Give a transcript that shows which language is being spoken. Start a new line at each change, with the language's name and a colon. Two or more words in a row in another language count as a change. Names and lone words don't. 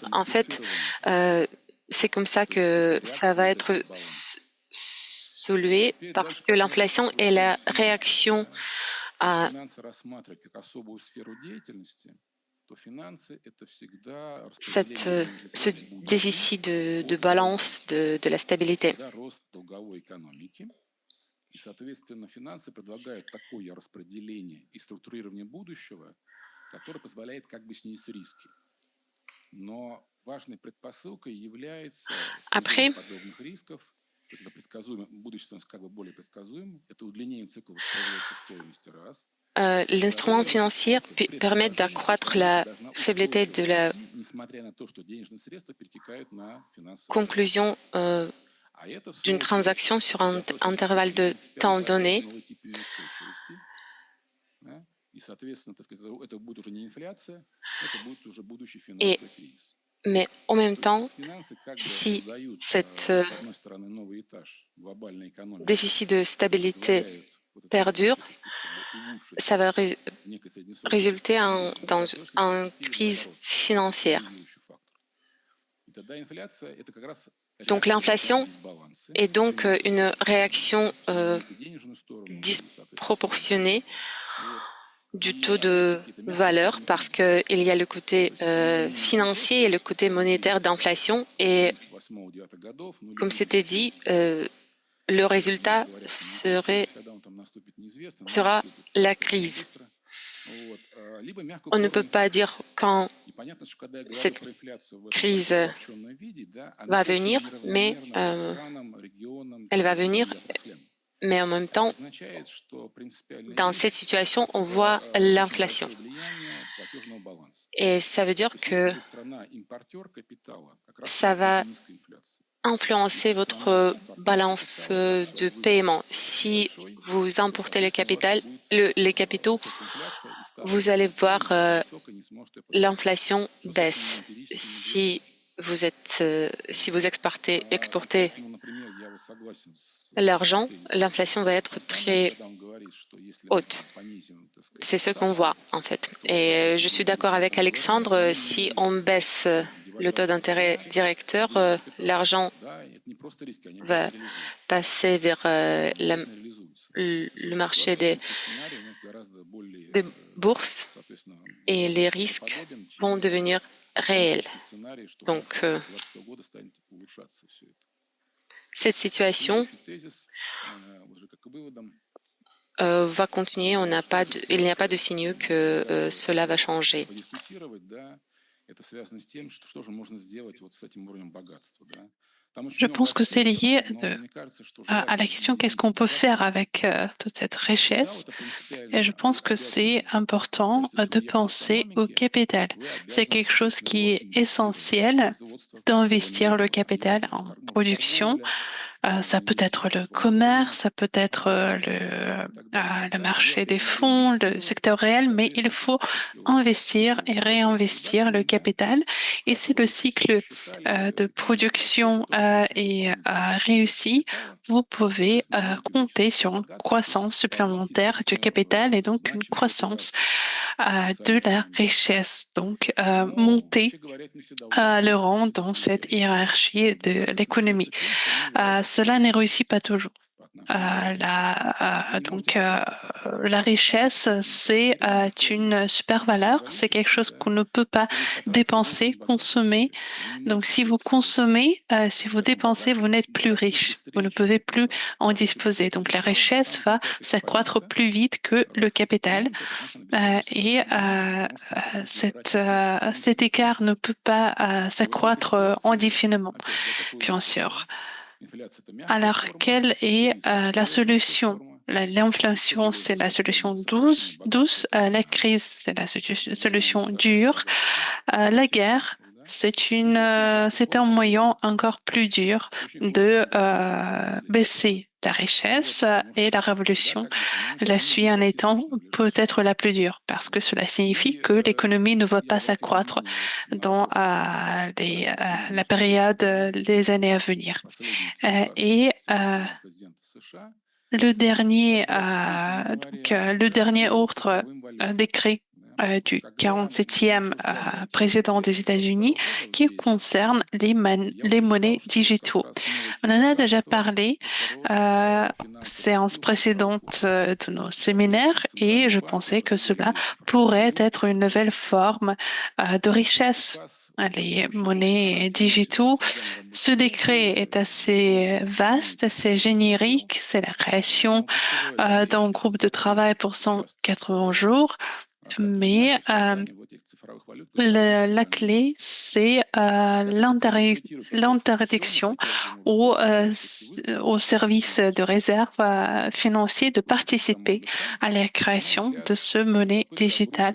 French: En fait, c'est comme ça que ça va être soulevé parce que l'inflation est la réaction à ce déficit de balance de la stabilité.
Russian: И, соответственно, финансы предлагают такое распределение и структурирование будущего, которое позволяет как бы снизить риски. Но важной предпосылкой является снижение
French: Après,
Russian: подобных рисков, то есть это предсказуемо, будущее становится как бы более предсказуемым, это удлинение цикла воспроизводства стоимости раз.
French: l'instrument
Russian: Второе,
French: financier
Russian: инфляция при
French: permet
Russian: предложении
French: d'accroître
Russian: экономика
French: la
Russian: должна
French: faiblesse
Russian: устойчиво
French: de la
Russian: расти, несмотря на то, что денежные средства перетекают на финансовые рынки.
French: conclusion
Russian: А это, в
French: d'une
Russian: свою очередь,
French: transaction sur un
Russian: способствует
French: intervalle
Russian: обеспечению
French: de
Russian: принципиально
French: temps
Russian: важнейшей
French: donné,
Russian: новой типа устойчивости, да? И, соответственно, так сказать, это будет уже не инфляция, это будет уже будущий
French: et,
Russian: финансовый кризис.
French: mais en même
Russian: То есть
French: temps,
Russian: финансы как бы
French: si
Russian: создают,
French: cet
Russian: с одной стороны, новый этаж глобальной экономики
French: déficit de
Russian: и
French: stabilité
Russian: позволяют вот это
French: perdure,
Russian: развитие, так сказать, как бы улучшить
French: ça va
Russian: в некой среднесрочной
French: résulter
Russian: перспективе, но в
French: dans
Russian: краткосрочной
French: une
Russian: перспективе,
French: crise
Russian: наоборот, это
French: financière.
Russian: стабилизирующий фактор. И тогда инфляция – это как раз
French: Donc
Russian: реакция на эти
French: l'inflation
Russian: дисбалансы
French: est donc
Russian: между
French: une réaction
Russian: тянет и денежную сторону, и, соответственно,
French: disproportionnée
Russian: финансовую. Вот.
French: du
Russian: И
French: taux de
Russian: какие-то мягкие
French: valeur
Russian: формы
French: parce
Russian: кризиса.
French: qu'il y a le
Russian: То
French: côté
Russian: есть изменение ключевых
French: financier et le
Russian: точек,
French: côté monétaire
Russian: кризис
French: d'inflation. Et
Russian: 78-9 годов, ну или
French: comme
Russian: будущий
French: c'était dit,
Russian: кризис, да,
French: le
Russian: многие
French: résultat
Russian: говорят, что наступит, когда он там наступит, неизвестно, но
French: sera
Russian: наступит
French: la
Russian: достаточно
French: crise.
Russian: быстро. Вот. Либо мягкую
French: On ne
Russian: форму
French: peut pas
Russian: инфляции.
French: dire quand
Russian: И понятно, что когда я говорю
French: cette
Russian: про инфляцию в этом
French: crise
Russian: таком обобщенном виде, да, она
French: va
Russian: очень
French: venir,
Russian: неравномерна по странам, регионам
French: elle va
Russian: и
French: venir,
Russian: отраслям.
French: mais en même
Russian: Это
French: temps,
Russian: означает, что принципиальная
French: dans cette
Russian: вещь –
French: situation, on voit
Russian: это очень
French: l'inflation.
Russian: большое влияние платежного баланса.
French: Et ça veut dire
Russian: То есть
French: que
Russian: если страна импортер капитала, как раз у
French: ça
Russian: вас будет
French: va
Russian: низкая инфляция.
French: influencer
Russian: Если страна
French: votre
Russian: экспортер
French: balance
Russian: капитала, как
French: de
Russian: человек вывез
French: paiement.
Russian: достаточно
French: Si
Russian: большой,
French: vous
Russian: то,
French: importez le
Russian: соответственно, у вас и
French: capital,
Russian: будет
French: les capitaux,
Russian: высокая инфляция, и ставка
French: vous allez
Russian: кредитования
French: voir
Russian: будет очень высокая, не сможет ее погасить.
French: l'inflation
Russian: Что, собственно,
French: baisse.
Russian: эмпирически
French: Si
Russian: неизвестно.
French: si vous
Russian: И
French: exportez
Russian: поэтому, например, я вот согласен с
French: l'argent,
Russian: тезисом
French: l'inflation va être
Russian: Александра,
French: très
Russian: когда он говорит, что если мы
French: haute.
Russian: там понизим, так сказать,
French: C'est ce qu'on
Russian: ставку,
French: voit en fait.
Russian: то,
French: Et je
Russian: соответственно,
French: suis
Russian: будет
French: d'accord
Russian: выше
French: avec
Russian: ВВП, а
French: Alexandre,
Russian: менее
French: si
Russian: риски.
French: on baisse le taux
Russian: Девальвация
French: d'intérêt
Russian: рубля
French: directeur,
Russian: движет капитал.
French: l'argent
Russian: Да, и это не просто риски, они
French: va
Russian: обязательно реализуются.
French: passer vers
Russian: Они обязательно реализуются. В
French: le
Russian: этой
French: marché
Russian: ситуации рыночный сценарий у нас гораздо
French: des
Russian: более,
French: bourses
Russian: соответственно,
French: et les risques
Russian: правдоподобен,
French: vont
Russian: чем
French: devenir réels.
Russian: пессимистический сценарий, что к
French: Donc,
Russian: 2026 года станет улучшаться все это.
French: cette situation
Russian: Следующий тезис, уже как и выводом,
French: va continuer. Il n'y a pas de signaux que cela va changer.
Russian: подискутировать, да, это связано с тем, что же можно сделать вот с этим уровнем богатства, да. Там очень
French: Je
Russian: много
French: pense que c'est
Russian: аспектов,
French: lié
Russian: но мне кажется, что
French: à la
Russian: желательно
French: question qu'est-ce
Russian: выделить
French: qu'on peut faire
Russian: богатство.
French: avec toute cette
Russian: Капитал –
French: richesse.
Russian: это
French: Et je
Russian: принципиально
French: pense
Russian: вы
French: que c'est
Russian: обязаны в
French: important
Russian: качестве
French: de
Russian: субъекта
French: penser au
Russian: экономики,
French: capital.
Russian: вы
French: C'est
Russian: обязаны,
French: quelque chose
Russian: соответственно,
French: qui
Russian: его
French: est
Russian: инвестировать в
French: essentiel
Russian: производство
French: d'investir le
Russian: какого-либо,
French: capital
Russian: неважно,
French: en
Russian: может быть,
French: production.
Russian: торговля,
French: Ça
Russian: можно
French: peut être
Russian: инвестировать
French: le
Russian: в плановый
French: commerce,
Russian: рынок,
French: ça peut être
Russian: инвестировать и так далее,
French: le
Russian: да,
French: marché
Russian: делать
French: des
Russian: это надо
French: fonds, le
Russian: инвестировать,
French: secteur
Russian: и,
French: réel, mais il
Russian: соответственно,
French: faut
Russian: если у вас
French: investir
Russian: цикл
French: et
Russian: развивается
French: réinvestir le
Russian: удачный, да,
French: capital. Et si le
Russian: краткосрочно все
French: cycle
Russian: посчитали,
French: de
Russian: экономика растет,
French: production
Russian: вы тоже получаете
French: est
Russian: дополнительный прирост
French: réussi,
Russian: капитала,
French: vous
Russian: и,
French: pouvez
Russian: соответственно, будете
French: compter
Russian: увеличивать свое
French: sur une
Russian: богатство, то есть
French: croissance
Russian: повысить,
French: supplémentaire du
Russian: собственно,
French: capital et donc une
Russian: значимость этой
French: croissance
Russian: вашей
French: de
Russian: социальной
French: la
Russian: экономики.
French: richesse. Donc,
Russian: Но,
French: monter
Russian: вообще говоря, это не всегда
French: le
Russian: удается,
French: rang
Russian: если вы
French: dans cette
Russian: потеряете
French: hiérarchie de
Russian: богатство.
French: l'économie.
Russian: Заключается в том, что оно является
French: Cela ne
Russian: ограниченным
French: réussit pas toujours.
Russian: по отношению к рынку. То есть вы не можете просто так вот
French: La richesse,
Russian: экономически
French: c'est
Russian: демонстрировать рынок, что
French: une super valeur, c'est quelque
Russian: символически,
French: chose qu'on
Russian: да,
French: ne peut pas
Russian: что вы потратили, вы уже
French: dépenser,
Russian: не богатый
French: consommer.
Russian: человек. Вы не
French: Donc,
Russian: можете
French: si vous
Russian: сделать из
French: consommez, si vous
Russian: скажем,
French: dépensez, vous n'êtes plus
Russian: богатством
French: riche. Vous ne
Russian: быстрее,
French: pouvez
Russian: чем
French: plus en
Russian: ваш
French: disposer.
Russian: капитализационный
French: Donc, la
Russian: капитал,
French: richesse
Russian: там
French: va
Russian: хватает
French: s'accroître
Russian: экспонента,
French: plus vite que le
Russian: роста
French: capital.
Russian: экспонента, это значит, он обеспечит свою цену, может поступить превратиться в
French: Cet
Russian: существенную
French: écart
Russian: цену.
French: ne peut pas
Russian: И вот в этой
French: s'accroître
Russian: ситуации,
French: indéfiniment,
Russian: опять, да, какой
French: bien
Russian: выход,
French: sûr.
Russian: да? Инфляция – это мягкая
French: Alors,
Russian: форма
French: quelle est
Russian: кризиса, это
French: la
Russian: более жесткая
French: solution?
Russian: форма. И что
French: L'inflation,
Russian: делать
French: c'est la
Russian: сейчас с этим
French: solution
Russian: сокращением
French: douce.
Russian: богатства?
French: La crise, c'est la
Russian: Глобальными
French: solution
Russian: штатами
French: dure.
Russian: богатства
French: La
Russian: этих
French: guerre,
Russian: центров, да? Не
French: une,
Russian: совсем жесткая
French: c'est
Russian: форма,
French: un
Russian: что
French: moyen
Russian: делать?
French: encore plus dur
Russian: Это очень
French: de
Russian: жесткая, очень жесткая последствия.
French: baisser la
Russian: Ну вот,
French: richesse
Russian: потому
French: et la
Russian: что тогда
French: révolution.
Russian: как бы экономика
French: La
Russian: не
French: suite
Russian: может
French: en
Russian: расти
French: étant
Russian: точно в ближайшее
French: peut-être
Russian: время.
French: la plus dure parce que cela signifie
Russian: И
French: que l'économie ne va
Russian: я
French: pas
Russian: обратил
French: s'accroître
Russian: внимание вот на
French: dans
Russian: вопрос
French: la
Russian: символьности
French: période
Russian: роста, да,
French: des années à venir.
Russian: последней цитации
French: Et
Russian: президента США.
French: le dernier,
Russian: 23 января,
French: le
Russian: да,
French: dernier
Russian: введен
French: autre
Russian: цифровым валютам.
French: décret
Russian: Да.
French: du
Russian: Когда мы
French: 47e
Russian: обсуждали тему
French: président des
Russian: летом
French: États-Unis
Russian: 2022 года
French: qui
Russian: здесь,
French: concerne
Russian: я
French: les
Russian: уже считал,
French: monnaies
Russian: что как
French: digitaux.
Russian: раз новый
French: On
Russian: тип
French: en a déjà
Russian: богатства
French: parlé
Russian: – это рост финансовых
French: séance
Russian: активов в цифровой
French: précédente
Russian: форме.
French: de nos
Russian: И, соответственно,
French: séminaires et
Russian: центральные
French: je
Russian: банки
French: pensais que
Russian: уже
French: cela
Russian: ввели цифровую
French: pourrait
Russian: валюту,
French: être une nouvelle
Russian: соответственно,
French: forme de
Russian: подписали
French: richesse.
Russian: указ
French: les monnaies digitaux. Ce décret est assez vaste, assez générique. C'est la création d'un groupe de travail pour 180 jours. Mais la clé, c'est l'interdiction aux services de réserve financiers de participer à la création de ce monnaie digitale.